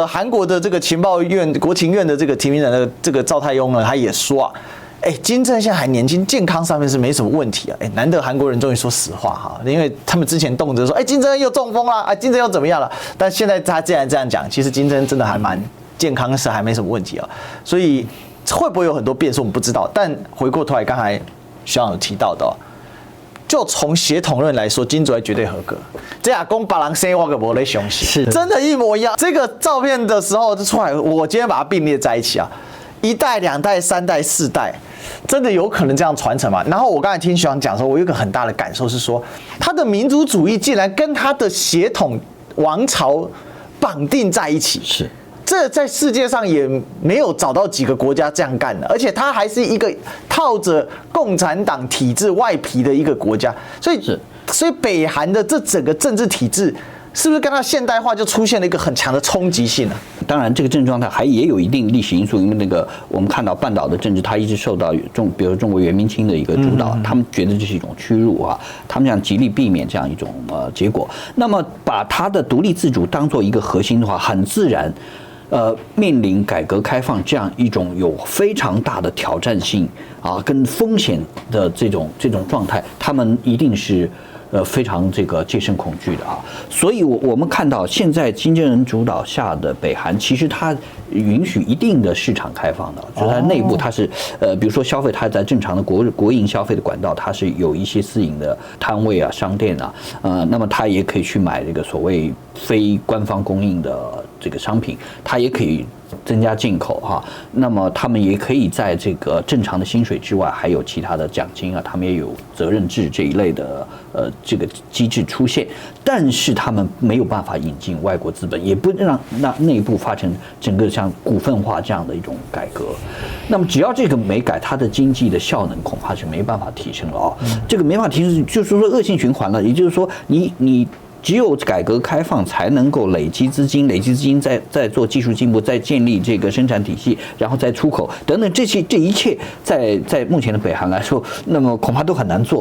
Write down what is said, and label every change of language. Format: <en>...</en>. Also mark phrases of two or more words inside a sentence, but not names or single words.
<zh>韓國的這個情報院國情院的這個提名人的這個趙泰庸呢，他也說金正恩現在還年輕，健康上面是沒什麼問題難得韓國人終於說實話因為他們之前動輒說金正恩又中風了金正恩又怎麼樣了，但現在他既然這樣講，其實金正恩真的還蠻健康，是還沒什麼問題所以會不會有很多變數我們不知道，但回過頭來剛才學長有提到的就從血統論來說，金主愛絕對合格。這亞公把郎生我個沒在相信，是真的，一模一樣。這個照片的時候就出來，我今天把它並列在一起1代、2代、3代、4代，真的有可能這樣傳承嗎？然後我剛才聽學長講說，我有一個很大的感受是說，他的民族主義竟然跟他的血統王朝綁定在一起，是。這在世界上也沒有找到幾個國家這樣幹的，而且它還是一個套着共產黨體制外皮的一個國家，所以北韓的這整個政治體制是不是跟它現代化就出現了一個很強的衝擊性呢？當然，這個政治狀態也有一定歷史因素，因為那個我們看到半島的政治，它一直受到比如中國元明清的一個主導，他們覺得這是一種屈辱他們想極力避免這樣一種結果。那麼把它的獨立自主當做一個核心的話，很自然。面臨改革開放這樣一種有非常大的挑戰性跟風險的這種狀態，他們一定是非常這個戒慎恐懼的啊。所以我們看到現在金正恩主導下的北韓，其實它允許一定的市場開放的，就是它內部它是比如說消費，它在正常的國營消費的管道，它是有一些私營的攤位啊、商店啊，那麼它也可以去買這個所謂非官方供應的這個商品，它也可以增加进口哈，那麼他們也可以在這個正常的薪水之外，還有其他的獎金啊，他們也有責任制這一類的這個機制出現，但是他們沒有辦法引進外國資本，也不讓內部發生整個像股份化這樣的一種改革。那麼只要這個沒改，它的經濟的效能恐怕是沒辦法提升了啊，這個没法提升，就是說惡性循環了。也就是說，你只有改革開放才能夠累積資金，再做技術進步，再建立這個生產體系，然後再出口等等，這一切在目前的北韓來說，那麼恐怕都很難做。</zh>